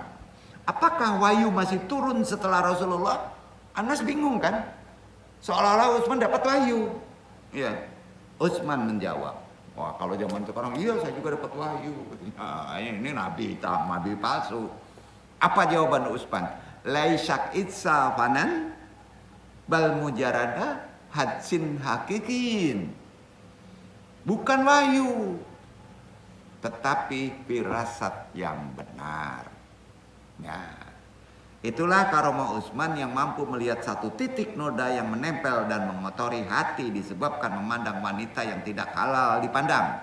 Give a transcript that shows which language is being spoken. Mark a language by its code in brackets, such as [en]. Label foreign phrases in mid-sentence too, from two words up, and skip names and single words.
[id] Apakah wahyu masih turun setelah Rasulullah? Anas bingung kan? Seolah-olah Utsman dapat wahyu. Ya. Utsman menjawab, wah kalau zaman sekarang iya saya juga dapat wahyu. Nah, ini nabi hitam, nabi palsu. Apa jawaban Utsman? [ar] ليس ذاك فنا بل مجرد حدس حقيقي. [id] Bukan wahyu, tetapi firasat yang benar. Ya, itulah karomah Utsman yang mampu melihat satu titik noda yang menempel dan mengotori hati disebabkan memandang wanita yang tidak halal dipandang.